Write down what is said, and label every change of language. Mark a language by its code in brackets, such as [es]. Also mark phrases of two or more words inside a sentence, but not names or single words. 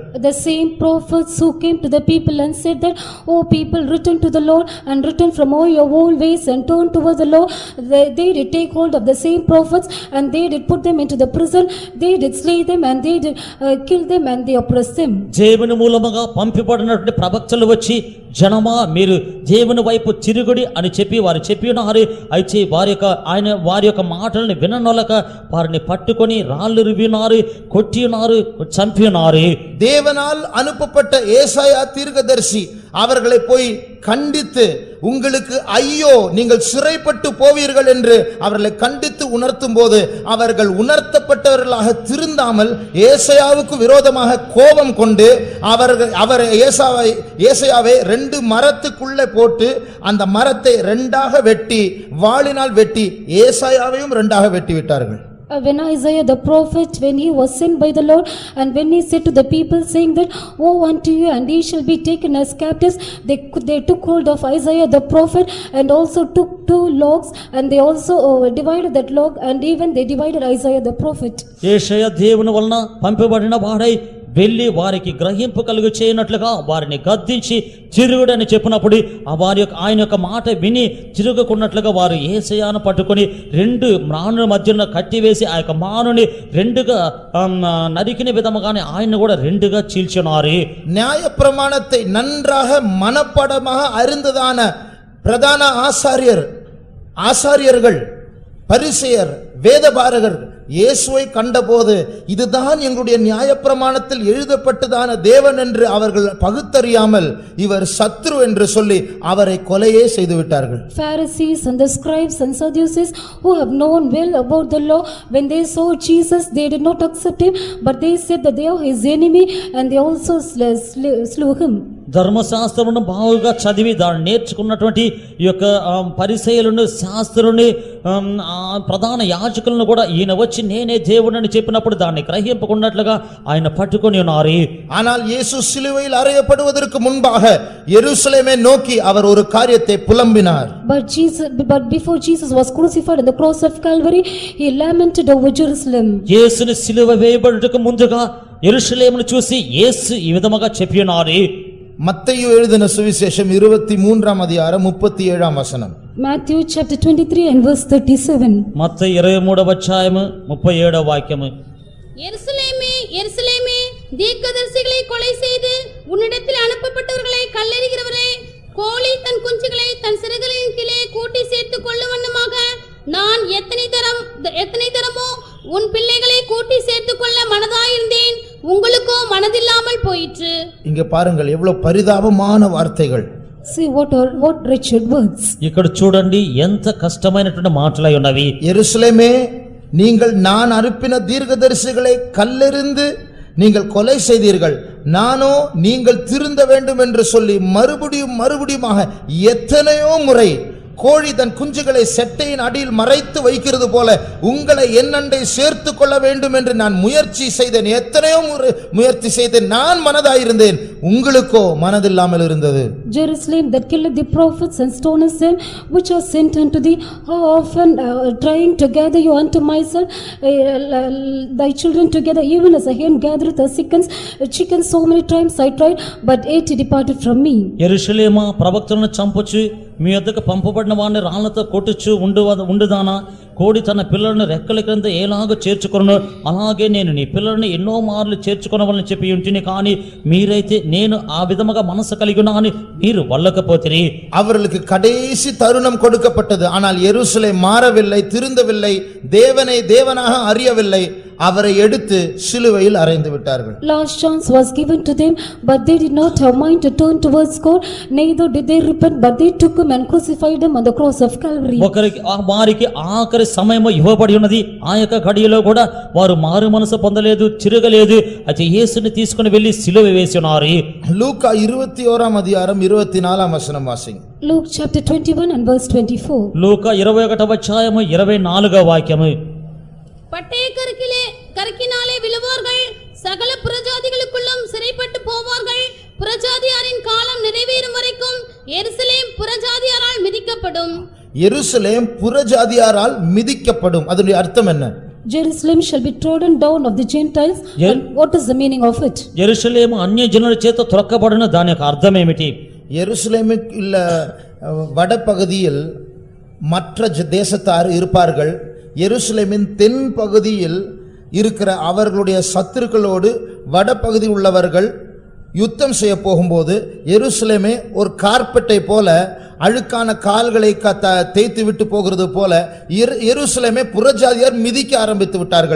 [en] The same prophets who came to the people and said that oh people return to the Lord and return from all your old ways and turn towards the Lord, they did take hold of the same prophets and they did put them into the prison, they did slay them and they did kill them and they oppressed them. [te] దేవుని మూలముగా పంపిబడినటువంటి ప్రవక్తలు వచ్చి జనమా మీరు దేవుని వైపు తిరుగుడి అని చెప్పి వారు చెప్పినారు అయితే వారి యొక్క మాటల్ని విననొలక వారిని పట్టుకొని రాళ్ళు రువినారు కొట్టినారు చంపినారు [ta] தேவனால் அனுப்பப்பட்ட ஏசாயா தீர்க்கதரிசி அவர்களை போய் கண்டித்து உங்களுக்கு ஐயோ நீங்கள் சிறைப்பட்டு போவீர்கள் என்று அவர்களை கண்டித்து உணர்த்தும் போது அவர்கள் உணர்த்தப்பட்டவர்களாக திருந்தாமல் ஏசாயாவுக்கு விரோதமாக கோபம் கொண்டு அவர் ஏசாயாவை 2 மரத்துக்குள்ளே போட்டு அந்த மரத்தை 2ஆக வெட்டி வாளினால் வெட்டி ஏசாயாவையும் 2ஆக வெட்டி விட்டார்கள் [en] When Isaiah the prophet, when he was sent by the Lord, and when he said to the people saying that, woe unto you, and ye shall be taken as captives, they took hold of Isaiah the prophet, and also took 2 logs, and they also divided that log, and even they divided Isaiah the prophet. [te] యేషయా దేవుని వలన పంపబడిన వాడై వెళ్ళి వారికి గ్రహింపు కలుగు చేయనట్లుగా వారిని గద్దించి తిరుగుడని చెప్పినప్పుడు ఆయన యొక్క మాట విని తిరుగుకున్నట్లుగా వారు యేసయ్యను పట్టుకొని 2 మ్రానుల మధ్యన కట్టివేసి ఆ యొక్క మానుని 2గా నరికిన విధముగానే ఆయన కూడా 2గా చీల్చినారు [ta] நியாயப்பிரமாணத்தை நன்றாக மனப்பாடமாக அறிந்ததான பிரதான ஆசாரியர்கள் பரிசேயர் வேதபாரகர் இயேசுவை கண்டபோது இதுதான் எங்களுடைய நியாயப்பிரமாணத்தில் எழுதப்பட்டதான தேவன் என்று அவர்கள் பகுத்தறியாமல் இவர் சத்ரு என்று சொல்லி அவரை கொலையே செய்து விட்டார்கள் [en] Pharisees and the scribes and Sadducees who have known well about the law, when they saw Jesus they did not accept him, but they said that they are his enemy and they also slew him. [te] ధర్మశాస్త్రమును బాగుగా చదివి దాన్ని నేర్చుకున్నటువంటి ఈ యొక్క పరిసయ్యులను శాస్త్రుని ప్రధాన యాజకులను కూడా ఈయన వచ్చి నేనే దేవుడని చెప్పినప్పుడు దాన్ని గ్రహింపకున్నట్లుగా ఆయన పట్టుకొని ఉన్నారు [ta] ஆனால் இயேசு சிலுவையில் அறையப்படுவதற்கு முன்பாக எருசலேமை நோக்கி அவர் ஒரு காரியத்தை புலம்பினார் [en] But before Jesus was crucified on the cross of Calvary, he lamented over Jerusalem. [te] యేసుని సిలువ వేయబడుటకు ముందుగా యెరూషలేమును చూసి యేసు ఈ విధముగా చెప్పినారు [ta] மத்தேயு எழுதின சுவிசேஷம் 23ஆம் அதிகாரம் 37ஆம் வசனம் [en] Matthew chapter 23 and verse 37. [te] மத்தேயு 23వ అధ్యాయము 37వ వాక్యము [ta] எருசலேமே எருசலேமே தீர்க்கதரிசிகளை கொலை செய்து உன்னிடத்தில் அனுப்பப்பட்டவர்களை கல்லெறிகிறவரே கோழி தன் குஞ்சுகளை தன் சிறகுகளின் கீழே கூட்டி சேர்த்துக் கொள்ளும் வண்ணமாக நான் எத்தனை தரமோ உன் பிள்ளைகளை கூட்டி சேர்த்துக் கொள்ள மனதாயிருந்தேன் உங்களுக்கோ மனதில்லாமல் போயிற்று இங்க பாருங்கள் எவ்வளவு பரிதாபமான வார்த்தைகள் [en] See what wretched words. [te] ఇక్కడ చూడండి ఎంత కష్టమైనటువంటి మాటలై ఉన్నవి [ta] எருசலேமே நீங்கள் நான் அனுப்பின தீர்க்கதரிசிகளை கல்லெறிந்து நீங்கள் கொலை செய்தீர்கள் நானோ நீங்கள் திருந்த வேண்டும் என்று சொல்லி மறுபடியுமாக எத்தனையோ முறை கோழி தன் குஞ்சுகளை செட்டையின் அடியில் மறைத்து வைக்கிறது போல உங்களை என்னண்டை சேர்த்து கொள்ள வேண்டும் என்று நான் முயற்சி செய்தேன். எத்தனையோ முயற்சி செய்தேன். நான் மனதாயிருந்தேன், உங்களுக்கோ மனதில்லாமல் இருந்தது. [en] Jerusalem that killeth the prophets and stonest them which are sent unto thee, how often trying to gather you unto myself, thy children together, even as a hen gathereth her chickens, so many times I tried, but yet he departed from me. [te] యెరూషలేమా ప్రవక్తలను చంపొచ్చు, మీ వద్దకు పంపబడిన వాడిని రాళ్లతో కొట్టుచు ఉండుదానా? కోడి తన పిల్లలను రెక్కల క్రింద ఏలాగ చేర్చుకొను, అలాగే నేను నీ పిల్లలను ఎన్నో మార్లు చేర్చుకొనవలని చెప్పి ఉంటిని. కానీ మీరైతే నేను ఆ విధముగా మనసు కలిగి ఉన్నా అని మీరు వల్లకపోతిరి. [ta] அவர்களுக்கு கடைசி தருணம் கொடுக்கப்பட்டது. ஆனால் எருசலேம் மாறவில்லை, திருந்தவில்லை, தேவனை தேவனாக அறியவில்லை. அவரை எடுத்து சிலுவையில் அறைந்து விட்டார்கள். [en] Last chance was given to them, but they did not have mind to turn towards God, neither did they repent, but they took him and crucified him on the cross of Calvary. [te] వారికి ఆఖరి సమయము ఇవ్వబడి ఉన్నది. ఆ యొక్క గడియలో కూడా వారు మారు మనసు పొందలేదు, చిరగలేదు. అయితే యేసుని తీసుకుని వెళ్లి సిలువ వేసి ఉన్నారు. [ta] லூக்கா 21ஆம் அதிகாரம் 24ஆம் வசனம் வாசிங்க. [en] Luke chapter 21 and verse 24. [te] లూకా 21వ అధ్యాయము 24వ వాక్యము. [ta] பட்டய கருக்கினாலே விழுவார்கள், சகல புறஜாதிகளுக்குள்ளும் சிறைப்பட்டு போவார்கள். புறஜாதியாரின் காலம் நிறைவேறும் வரைக்கும் எருசலேம் புறஜாதியாரால் மிதிக்கப்படும். எருசலேம் புறஜாதியாரால் மிதிக்கப்படும். அதனுடைய அர்த்தம் என்ன? [en] Jerusalem shall be trodden down of the Gentiles. And what is the meaning of it? [te] యెరూషలేము అన్య జనుల చేత త్రొక్కబడిన దాని యొక్క అర్థం ఏమిటి? [ta] எருசலேமுக்குள்ள வடபகுதியில் மற்ற தேசத்தார் இருப்பார்கள். எருசலேமின் தென் பகுதியில் இருக்கிற அவர்களுடைய சத்துருக்களோடு வடபகுதி உள்ளவர்கள் யுத்தம் செய்ய போகும்போது எருசலேமே ஒரு கார்பெட்டை போல அழுக்கான கால்களை தேய்த்து விட்டு போகிறது போல எருசலேமே புறஜாதியார் மிதிக்க ஆரம்பித்து விட்டார்கள்.